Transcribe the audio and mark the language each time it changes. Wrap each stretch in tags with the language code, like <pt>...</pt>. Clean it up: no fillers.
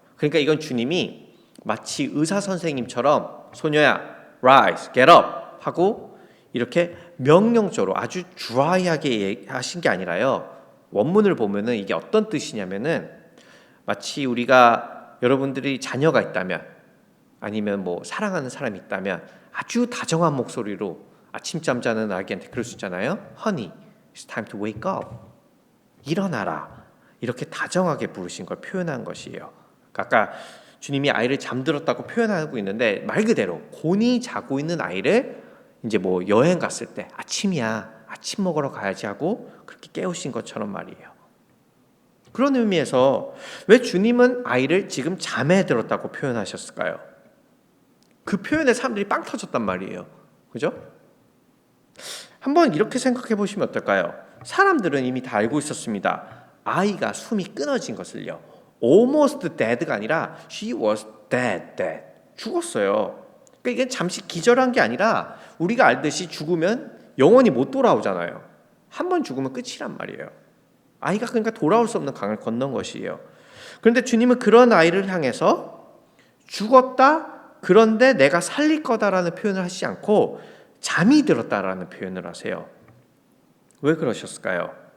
<ko>그러니까 이건 주님이 마치 의사 선생님처럼 소녀야</ko> <en>rise, get up</en> <ko>하고 이렇게 명령적으로 아주 드라이하게 하신 게 아니라요, 원문을 보면은 이게 어떤 뜻이냐면은 마치 우리가 여러분들이 자녀가 있다면 아니면 뭐 사랑하는 사람이 있다면 아주 다정한 목소리로 아침잠 자는 아기한테 그럴 수 있잖아요.</ko> <en>Honey, it's time to wake up.</en> <ko>일어나라. 이렇게 다정하게 부르신 걸 표현한 것이에요. 아까 주님이 아이를 잠들었다고 표현하고 있는데 말 그대로 곤히 자고 있는 아이를 이제 뭐 여행 갔을 때 아침이야, 아침 먹으러 가야지 하고 그렇게 깨우신 것처럼 말이에요. 그런 의미에서 왜 주님은 아이를 지금 잠에 들었다고 표현하셨을까요? 그 표현에 사람들이 빵 터졌단 말이에요. 그죠? 한번 이렇게 생각해 보시면 어떨까요? 사람들은 이미 다 알고 있었습니다. 아이가 숨이 끊어진 것을요.</ko> <en>almost dead가</en> <ko>아니라</ko> <en>she was dead.</en> <ko>죽었어요. 그러니까 이게 잠시 기절한 게 아니라 우리가 알듯이 죽으면 영원히 못 돌아오잖아요. 한 번 죽으면 끝이란 말이에요. 아이가 그러니까 돌아올 수 없는 강을 건넌 것이에요. 그런데 주님은 그런 아이를 향해서 죽었다, 그런데 내가 살릴 거다라는 표현을 하시지 않고 잠이 들었다라는 표현을 하세요. 왜 그러셨을까요?</ko>